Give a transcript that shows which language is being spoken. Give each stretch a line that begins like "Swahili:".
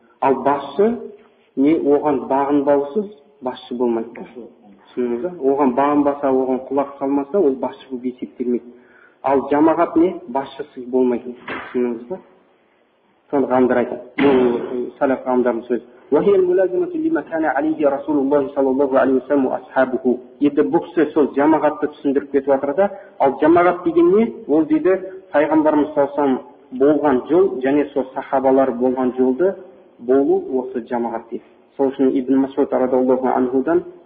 Kazakh: Ал басшы не? Оған бағынбаусыз басшы болмайды. Түсініңіз бе? Оған бағынбаса, оған құлақ салмаса, ол басшы болып есептелмейді. Ал жамағат не? Басшысыз болмайды. Түсініңіз бе? Соны ғалымдар айтады. Бұл сәләф ғалымдардың сөзі.
Arabic: وهي الملازمة لما كان عليه رسول الله صلى الله عليه وسلم وأصحابه.
Kazakh: Енді бұл кісі сол жамағатты түсіндіріп кетіп жатыр да, ал жамағат деген не? Ол дейді Пайғамбарымыз саллаллаху болған жол және сол сахабалар болған жолды болу осы жамағат дейді. Сол үшін Ибн Мас'уд радиаллаху анхудан